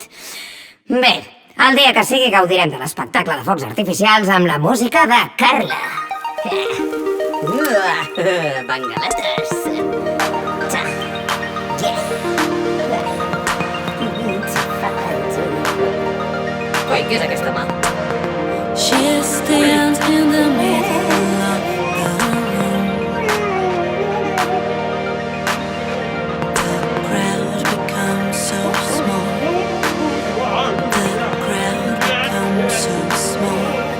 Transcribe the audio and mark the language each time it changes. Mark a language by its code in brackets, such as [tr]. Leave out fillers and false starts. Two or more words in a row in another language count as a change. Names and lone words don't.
[ca] Bé, el dia que sigui gaudirem de l'espectacle de focs artificials amb la música de Carla. Bangaletes. Ui, què és aquesta mà? [en] She stands in the middle of the room. The crowd becomes so small. The crowd becomes so small.